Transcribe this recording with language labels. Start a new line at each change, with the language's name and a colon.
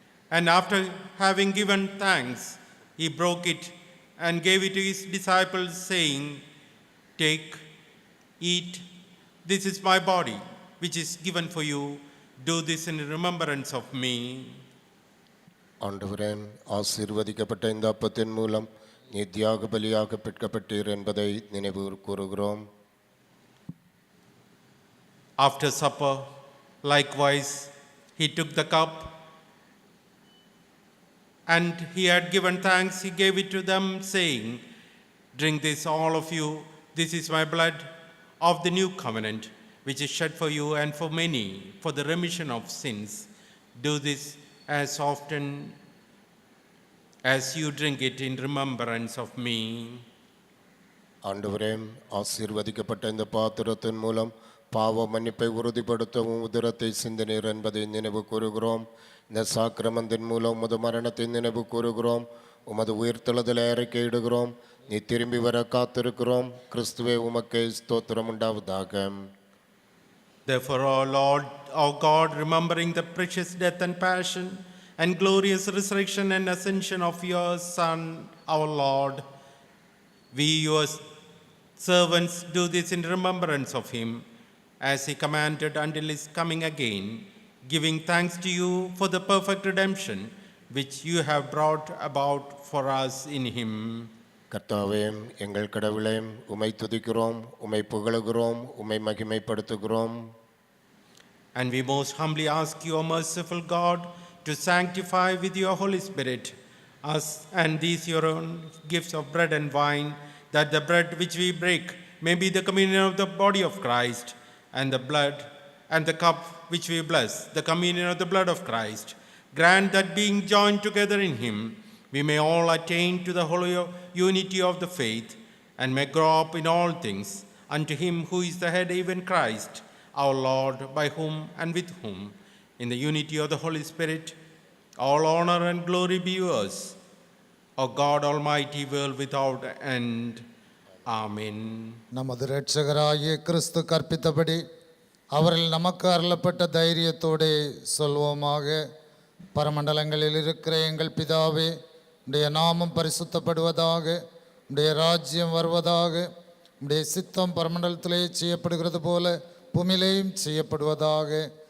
English: and after having given thanks, he broke it and gave it to his disciples, saying, "Take, eat, this is my body, which is given for you. Do this in remembrance of me."
Tamil: ஆண்டவரே, ஆசீர்வதிக்கப்பட்ட இந்த அப்பத்தின் மூலம் நீ தியாக பலியாக பெற்கப்பட்டீர் என்பதை நினைவு கூறுகிறோம்.
English: After supper, likewise, he took the cup, and he had given thanks. He gave it to them, saying, "Drink this, all of you. This is my blood of the new covenant, which is shed for you and for many for the remission of sins. Do this as often as you drink it in remembrance of me."
Tamil: ஆண்டவரே, ஆசீர்வதிக்கப்பட்ட இந்த பாத்திரத்தின் மூலம் பாவ மன்னிப்பை உறுதிப்படுத்தவும் உதிரத்தை சிந்தினீர் என்பதை நினைவு கூறுகிறோம். இந்த சாக்கிரமத்தின் மூலம் உமது மரணத்தை நினைவு கூறுகிறோம். உமது உயிர்த்தெழுதலை அறிக்கையிடுகிறோம். நீ திரும்பி வர காத்திருக்கிறோம். கிறிஸ்துவே, உமக்கே ஸ்தோத்திரம் உண்டாவதாக.
English: Therefore, O Lord, our God, remembering the precious death and passion and glorious resurrection and ascension of your Son, our Lord, we, your servants, do this in remembrance of him, as he commanded until his coming again, giving thanks to you for the perfect redemption which you have brought about for us in him.
Tamil: கர்த்தாவே, எங்கள் கடவுளே, உம்மை துதிக்கிறோம், உம்மை புகழுகிறோம், உம்மை மகிமைப்படுத்துகிறோம்.
English: And we most humbly ask you, O merciful God, to sanctify with your Holy Spirit us and these your own gifts of bread and wine, that the bread which we break may be the communion of the body of Christ, and the blood and the cup which we bless, the communion of the blood of Christ. Grant that being joined together in him, we may all attain to the holy unity of the faith, and may grow up in all things unto him who is the head, even Christ, our Lord, by whom and with whom, in the unity of the Holy Spirit, all honor and glory be yours, O God Almighty, world without end. Amen.
Tamil: நமது இரட்சகராகிய கிறிஸ்து கற்பித்தபடி அவரில் நமக்கு அருளப்பட்ட தைரியத்தோடே சொல்வோமாக. பரமண்டலங்களில் இருக்கிற எங்கள் பிதாவே, உடைய நாமம் பரிசுத்தப்படுவதாக, உடைய ராஜ்யம் வருவதாக, உடைய சித்தம் பரமண்டலத்திலே செய்யப்படுகிறது போல பூமியிலேயும் செய்யப்படுவதாக.